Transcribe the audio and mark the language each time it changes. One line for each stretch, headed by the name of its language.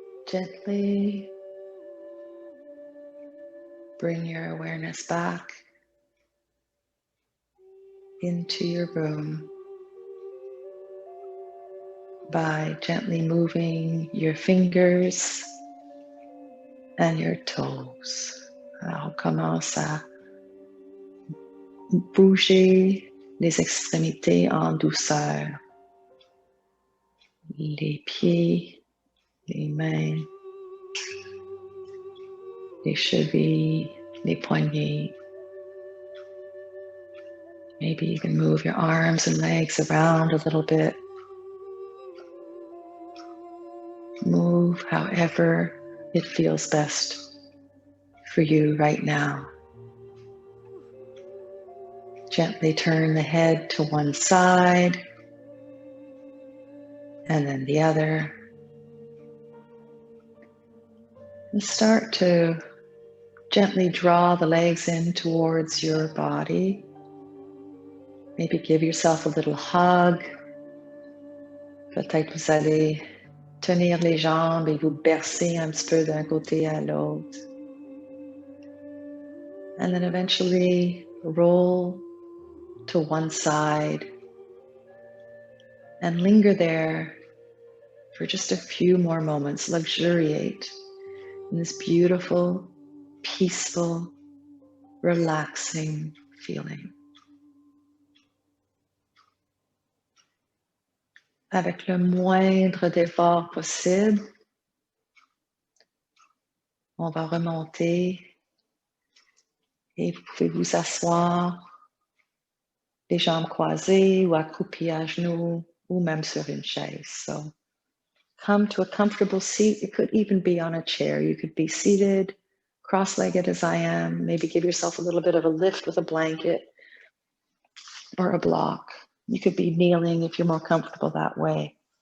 English: Gently bring your awareness back into your room by gently moving your fingers and your toes.
French: Alors, on commence à bouger les extrémités en douceur. Les pieds, les mains, les chevilles, les poignets.
English: Maybe you can move your arms and legs around a little bit. Move however it feels best for you right now. Gently turn the head to one side and then the other. And start to gently draw the legs in towards your body. Maybe give yourself a little hug.
French: Peut-être vous allez tenir les jambes et vous bercer un petit peu d'un côté à l'autre.
English: And then eventually roll to one side and linger there for just a few more moments. Luxuriate in this beautiful, peaceful, relaxing feeling.
French: Avec le moindre d'effort possible, on va remonter et vous pouvez vous asseoir, les jambes croisées ou accroupis à genoux ou même sur une chaise.
English: So come to a comfortable seat. It could even be on a chair. You could be seated, cross-legged as I am. Maybe give yourself a little bit of a lift with a blanket or a block. You could be kneeling if you're more comfortable that way.